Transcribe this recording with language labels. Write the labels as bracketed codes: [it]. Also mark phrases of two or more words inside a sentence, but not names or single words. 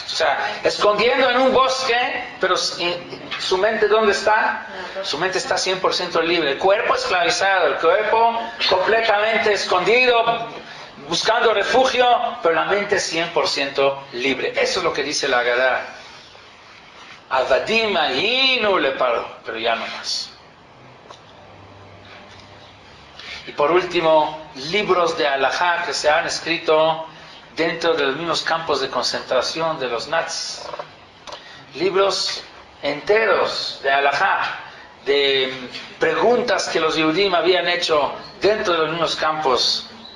[es] O sea, escondiendo en un bosque, pero su mente ¿dónde está? Su mente está 100% libre. El cuerpo esclavizado, el cuerpo completamente escondido, buscando refugio, pero la mente es 100% libre. Eso es lo que dice la Agadá. [he] עבדים היינו לפרעה, [es] pero ya no más. Y por último, libros de halajá que se han escrito dentro de los mismos campos de concentración de los nazis. Libros enteros de halajá, de preguntas que los Yehudim habían hecho dentro de los mismos campos.